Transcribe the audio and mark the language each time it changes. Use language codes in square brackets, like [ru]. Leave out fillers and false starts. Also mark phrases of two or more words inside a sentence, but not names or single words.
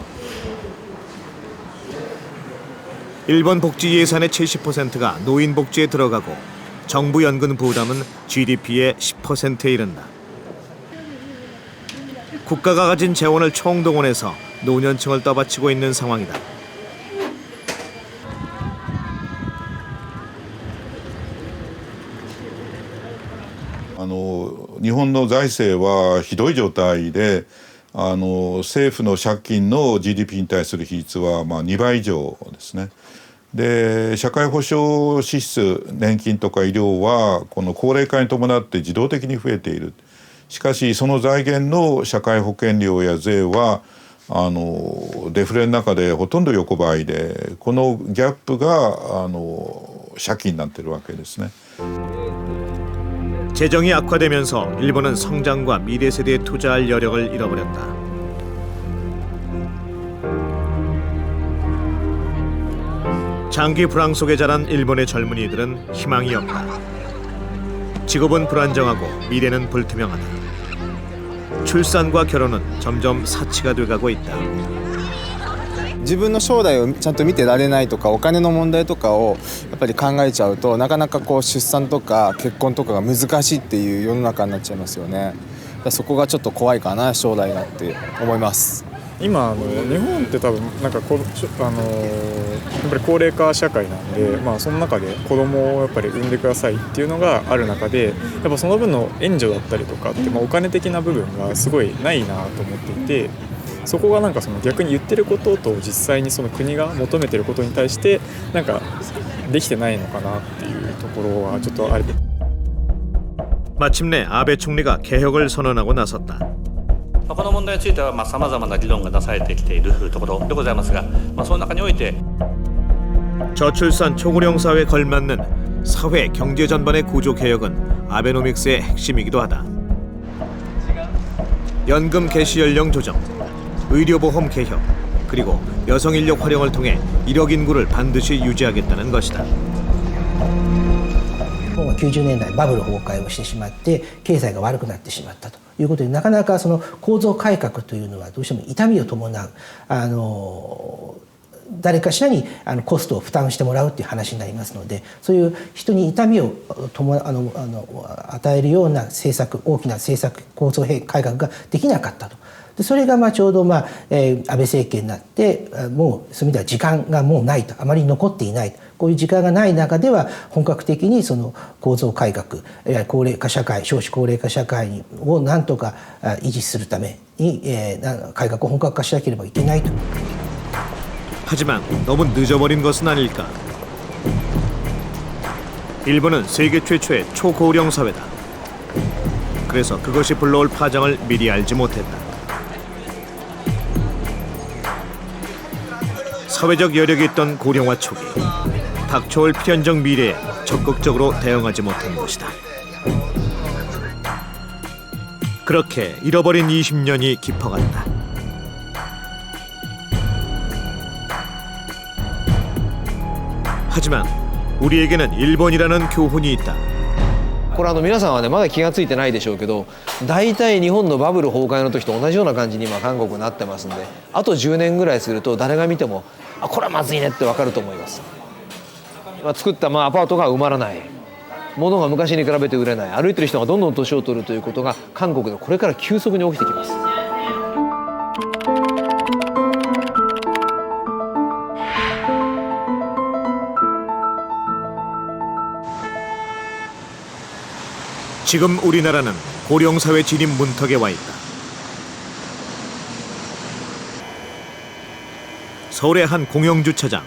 [ko] 일본 복지 예산의 70%가 노인 복지에 들어가고 정부 연금 부담은 GDP의 10%에 이른다. 국가가 가진 재원을 총동원해서 노년층을 떠받치고 있는 상황이다. [ja] 日本の財政はひどい状態で、政府の借金の GDP に対する比率は2倍以上ですね。で、社会保障支出、年金とか医療はこの高齢化に伴って自動的に増えている。しかしその財源の社会保険料や税はデフレの中でほとんど横ばいで、このギャップが借金になっているわけですね。 [ko] 재정이 악화되면서 일본은 성장과 미래 세대에 투자할 여력을 잃어버렸다. 장기 불황 속에 자란 일본의 젊은이들은 희망이 없다. 직업은 불안정하고 미래는 불투명하다. 출산과 결혼은 점점 사치가 돼가고 있다. [ja] 自分の将来をちゃんと見てられないとかお金の問題とかをやっぱり考えちゃうとなかなかこう出産とか結婚とかが難しいっていう世の中になっちゃいますよね。そこがちょっと怖いかな将来がって思います。今日本って多分なんかやっぱり高齢化社会なんで、その中で子供をやっぱり産んでくださいっていうのがある中で、やっぱその分の援助だったりとかって、お金的な部分がすごいないなと思っていて、そこがなんかその逆に言ってることと実際にその国が求めてることに対してなんかできてないのかなっていうところはちょっとある。 [ko] 마침내 아베 총리가 개혁을 선언하고 나섰다. [ja] この問題についてはさまざまな議論がなされてきているところでございますが、その中において [ko] 저출산 초고령 사회에 걸맞는 사회 경제 전반의 구조 개혁은 아베노믹스의 핵심이기도 하다. 연금 개시 연령 조정, 의료보험 개혁, 그리고 여성 인력 활용을 통해 1억 인구를 반드시 유지하겠다는 것이다. [ja] 90 年代バブル崩壊をしてしまって経済が悪くなってしまったということでなかなかその構造改革というのはどうしても痛みを伴う誰かしらにコストを負担してもらうっていう話になりますのでそういう人に痛みを与えるような政策大きな政策構造改革ができなかったと。でそれがちょうど安倍政権になってもうそういう意味では時間がもうないとあまり残っていないこういう時間がない中では本格的にその構造改革高齢化社会少子高齢化社会をなんとか維持するために改革を本格化しなければいけないと。 [ko] 하지만 너무 늦어버린 것은 아닐까. 일본은 세계 최초의 초고령 사회다. 그래서 그것이 불러올 파장을 미리 알지 못했다. 사회적 여력이 있던 고령화 초기, 닥쳐올 필연적 미래에 적극적으로 대응하지 못한 것이다. 그렇게 잃어버린 20년이 깊어간다. 하지만 우리에게는 일본이라는 교훈이 있다. [ja] これ皆さんはねまだ気がついてないでしょうけど大体日本のバブル崩壊の時と同じような感じに今韓国になってますんであと10年ぐらいすると誰が見てもこれはまずいねって分かると思います。作ったアパートが埋まらない物が昔に比べて売れない歩いてる人がどんどん年を取るということが韓国でこれから急速に起きてきます。 [ko] 지금 우리나라는 고령사회 진입 문턱에 와 있다. 서울의 한 공영주차장.